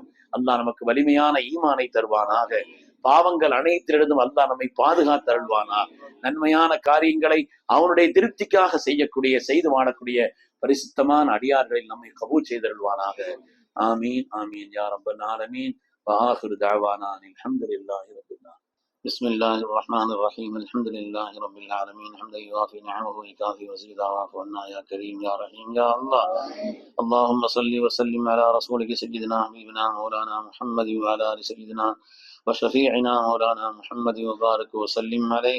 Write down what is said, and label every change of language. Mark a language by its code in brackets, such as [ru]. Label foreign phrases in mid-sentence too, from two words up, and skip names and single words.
[ta] அல்லாஹ் நமக்கு வலிமையான ஈமானை தருவானாக. பாவங்கள் அனைத்திலிருந்தும் அல்லாஹ் நம்மை பாதுகாத்தருள்வானா. நன்மையான காரியங்களை அவனுடைய திருப்திக்காக செய்து வாழக்கூடிய பரிசுத்தமான அடியார்களில் நம்மை கபூல் செய்தருள்வானாக. [ar] آمين آمين يا رب العالمين. وآخر دعوانا الحمد لله رب العالمين. بسم الله الرحمن الرحيم. الحمد لله رب العالمين حمدا يوافي نعمه ويكافي مزيدا واعف عنا يا كريم يا رحيم يا الله. اللهم صل وسلم على رسولك سيدنا حبيبنا مولانا محمد وعلى آل سيدنا وشفيعنا مولانا محمد وبارك وسلم عليه.